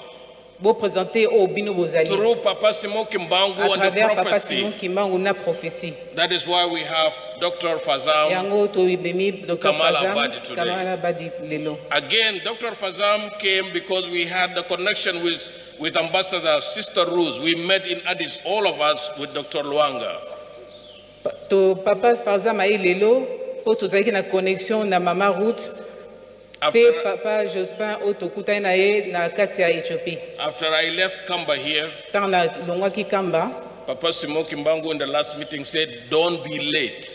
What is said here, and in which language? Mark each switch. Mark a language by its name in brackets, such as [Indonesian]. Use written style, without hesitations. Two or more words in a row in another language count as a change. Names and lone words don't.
[English] Through Papa Simon Kimbangu and the prophecy. That is why we have Dr. Fazam Kamala Abadi today. Again, Dr. Fazam came because we had the connection with Ambassador Sister Rose. We met in Addis, all of us, with Dr. Luanga. [Lingala] Papa Fazam a lelo, [French] pour tout ça qui [Lingala] na connexion na Mama Ruth. [English] After I left Kamba here, Papa Simon Kimbangu in the last meeting said, don't be late.